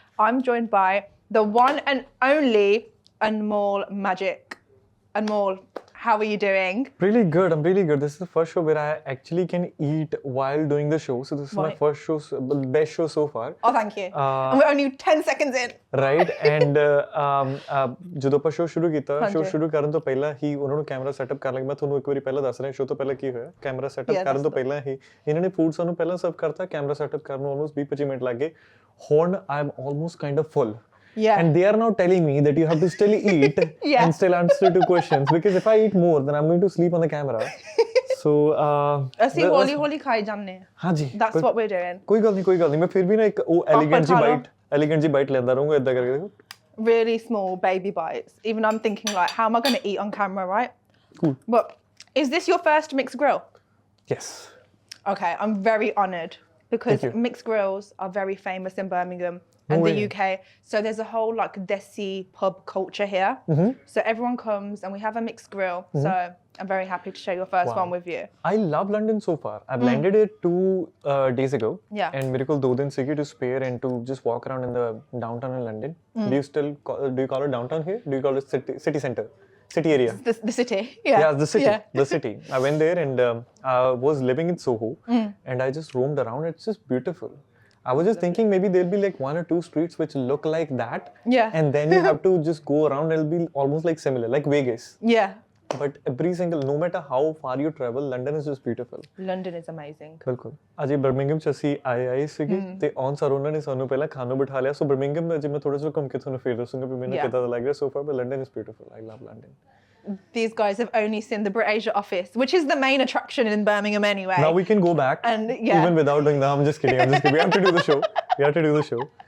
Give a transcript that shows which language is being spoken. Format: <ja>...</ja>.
<en>I'm joined by the one and only Anmol Magic. Anmol, how are you doing? Really good. I'm really good. This is the first show where I actually can eat while doing the show. So this is my first show, best show so far. Oh, thank you. And we're only 10 seconds in. Right.</en> <pa>And ਜਦੋਂ ਆਪਾਂ show ਸ਼ੁਰੂ ਕੀਤਾ show ਸ਼ੁਰੂ ਕਰਨ ਤੋਂ ਪਹਿਲਾਂ ਹੀ ਉਹਨਾਂ ਨੂੰ ਕੈਮਰਾ ਸੈਟਅਪ ਕਰਨ ਲੱਗੇ ਮੈਂ ਤੁਹਾਨੂੰ ਇੱਕ ਵਾਰੀ ਪਹਿਲਾਂ ਦੱਸ ਰਿਹਾ ਸ਼ੋ ਤੋਂ ਪਹਿਲਾਂ ਕੀ ਹੋਇਆ ਕੈਮਰਾ ਸੈਟਅਪ ਕਰਨ ਤੋਂ ਪਹਿਲਾਂ ਹੀ ਇਹਨਾਂ ਨੇ ਫੂਡ ਸਾਨੂੰ ਪਹਿਲਾਂ ਸਰਵ ਕਰਤਾ ਕੈਮਰਾ ਸੈਟਅਪ ਕਰਨ ਨੂੰ ਆਲਮੋਸਟ 20-25 ਮਿੰਟ ਲੱਗ ਗਏ ਹੁਣ</pa> <en>I am almost kind of full. Yeah. And they are now telling me that you have to still eat and still answer to questions because if I eat more then I'm going to sleep on the camera. So</en> <pa>ਅਸੀਂ ਹੌਲੀ ਖਾਈ ਜਾਂਦੇ ਹਾਂ. ਹਾਂਜੀ.</pa> <en>That's what we're doing.</en> <pa>ਕੋਈ ਗੱਲ ਨਹੀਂ ਮੈਂ ਫਿਰ ਵੀ ਨਾ ਇੱਕ ਉਹ elegant ਜੀ bite ਲੈਂਦਾ ਰਹੂੰਗਾ ਇਦਾਂ ਕਰਕੇ ਦੇਖੋ.</pa> <en>Really small baby bites. Even I'm thinking like how am I going to eat on camera, right? Cool. But is this your first mixed grill? Yes. Okay, I'm very honoured because mixed grills are very famous in Birmingham. And the UK. So there's a whole like desi pub culture here. So everyone comes and we have a mixed grill. So I'm very happy to share your first one with you. I love London so far. I've landed it 2 days ago. Yeah. And</en> <hi>mere ko 2 din se</hi> <en>to spare and to just walk around in the downtown in London. Do you call it downtown here? Do you call it city center? City area? The city. Yeah, the city. Yeah. The city. I went there and I was living in Soho and I just roamed around. It's just beautiful. I was just thinking maybe there'll be like 1 or 2 streets which look like that. Yeah. And then you have to just go around. It'll be almost like similar, like Vegas. Yeah. But no matter how far you travel, London is just beautiful. London is amazing.</en> <pa>ਬਿਲਕੁਲ ਅੱਜ Birmingham ਚ ਅਸੀਂ ਆਏ ਸੀਗੇ ਤੇ on sir ਉਹਨਾਂ ਨੇ ਸਾਨੂੰ ਪਹਿਲਾਂ ਖਾਣ ਨੂੰ ਬਿਠਾ ਲਿਆ ਸੋ ਬਰਮਿੰਗਮ ਅੱਜ ਮੈਂ ਥੋੜਾ ਜਿਹਾ ਘੁੰਮ ਕੇ ਤੁਹਾਨੂੰ ਫੇਰ ਦੱਸੂੰਗਾ ਵੀ ਮੈਨੂੰ ਕਿੱਦਾਂ ਦਾ ਲੱਗ ਰਿਹਾ</pa> <en>So far but London is beautiful I love London. These guys have only seen the BritAsia office, which is the main attraction in Birmingham anyway. Now we can go back and even without doing that. I'm just kidding. We have to do the show.</en>